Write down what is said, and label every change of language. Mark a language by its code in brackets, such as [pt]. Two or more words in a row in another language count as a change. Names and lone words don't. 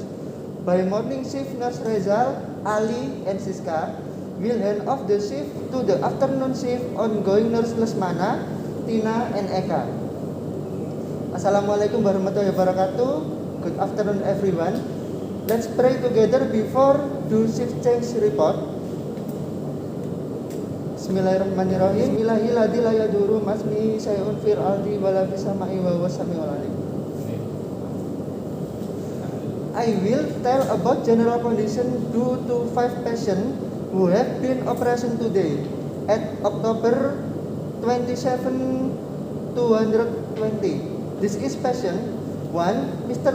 [en] By morning shift nurse Rezal, Ali, and Siska will hand off the shift to the afternoon shift ongoing nurse Lesmana, Tina, and Eka. [ar] السلام عليكم ورحمة الله وبركاته. [en] Good afternoon everyone. Let's pray together before do shift change report. [ar] بسم الله الرحمن الرحيم. إلهي الذي لا يضر مع اسمه شيء في الأرض ولا في السماء وهو السميع العليم. [en] I will tell about general condition due to 5 patients who have been operation today at October 27, 220. This is patient 1, Mr.